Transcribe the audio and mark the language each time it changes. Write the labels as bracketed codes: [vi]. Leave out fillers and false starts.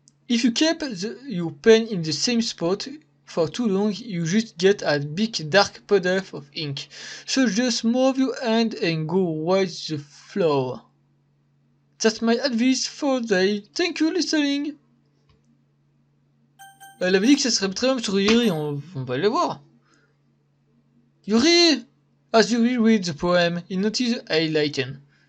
[en] If you keep your pen in the same spot for too long, you just get a big dark puddle of ink. So just move your hand and go wipe the floor. That's my advice for today. Thank you for listening. [fr] Elle avait dit que ça serait très bien sur Yuri, on va le voir. Yuri! [en] As Yuri reads the poem, he notices a lighten.